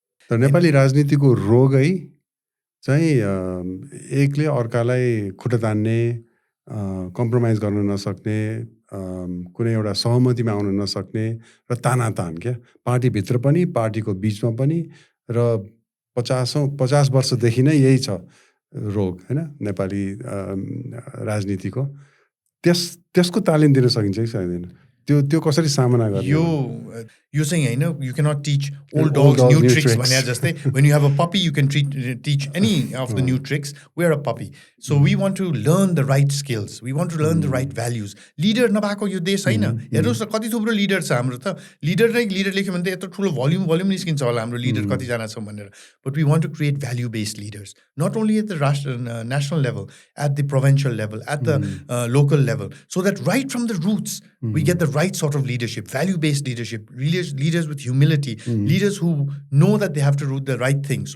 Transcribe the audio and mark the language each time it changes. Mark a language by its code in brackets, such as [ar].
[ne] तर नेपाली राजनीतिको रोगै चाहिँ एकले अर्कालाई खुट्टा तान्ने, कम्प्रोमाइज गर्न नसक्ने, कुनै एउटा सहमतिमा आउन नसक्ने र तानातान क्या, पार्टीभित्र पनि पार्टीको बिचमा पनि र 50 वर्षदेखि नै यही छ रोग होइन नेपाली राजनीतिको। त्यसको तालिम दिन सकिन्छ कि सकिँदैन? त्यो कसरी सामना गर्ने? यो चाहिँ हैन, [en] you cannot teach old dogs new tricks [ne] भने जस्तै [en] when you have a puppy you can teach any of the new tricks. We are a puppy, so we want to learn the right skills, we want to learn the right values. [ne] Leader नभएको यो देश हैन। हेर्नुस् न कति थुप्रो leader छ हाम्रो त, लिडर लेख्यो भने त यत्रो ठुलो भोल्युम निस्किन्छ होला हाम्रो लिडर कति जना छौं भनेर। [en] But we want to create value based leaders, not only at the national level, at the provincial level, at the local level, so that right from the roots we get the right sort of leadership, value based leadership, leaders with humility, leaders who know that they have to do the right thing.